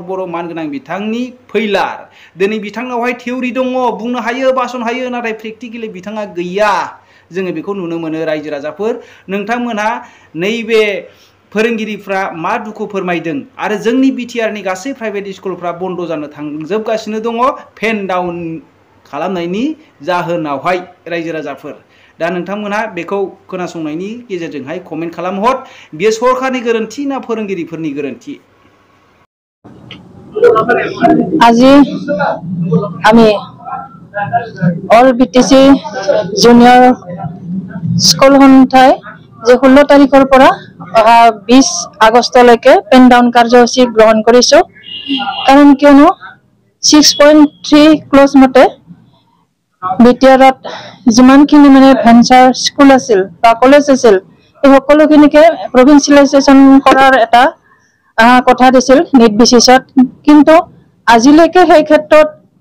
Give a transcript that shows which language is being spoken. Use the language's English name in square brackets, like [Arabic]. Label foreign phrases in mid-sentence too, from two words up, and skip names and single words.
[Bodo] बर' मानगोनां बिथांनि फैलार दिनै बिथांनावहाय थिउरि दङ बुंनो हायो भाषण हायो नाथाय प्रेक्टिकेलि बिथाङा गैया जोङो बेखौ नुनो मोनो रायजो राजाफोर नोंथांमोनहा नैबे फोरोंगिरिफ्रा मा दुखु फोरमायदों आरो जोंनि बिटिआरनि गासै [English] private school [Bodo] बन्द जानो थांजोबगासिनो दङ [English] pen down [Bodo] खालामनायनि जाहोनावहाय रायजो राजाफोर दा नोंथांमोनहा बेखौ खोनासंनायनि गेजेरजोंहाय कमेन्ट खालामहर बेयो सरखारनि गोरोन्थि ना फोरोंगिरिफोरनि गोरोन्थि [Assamese] আজি আমি [English] all BTC junior school [Assamese] সন্থাই যে 16 তাৰিখৰ পৰা 20 আগষ্টলৈকে [English] pen down [Assamese] কাৰ্যসূচী গ্ৰহণ কৰিছো কাৰণ কিয়নো 6.3 ক্লজ মতে বিটিআৰত যিমানখিনি মানে [English] venture school [Assamese] আছিল বা কলেজ আছিল এই সকলোখিনিকে প্ৰভিন্সিয়েলাইজেশ্যন কৰাৰ এটা কথা দিছিল নিট বিচিছত কিন্তু আজিলৈকে সেই ক্ষেত্ৰত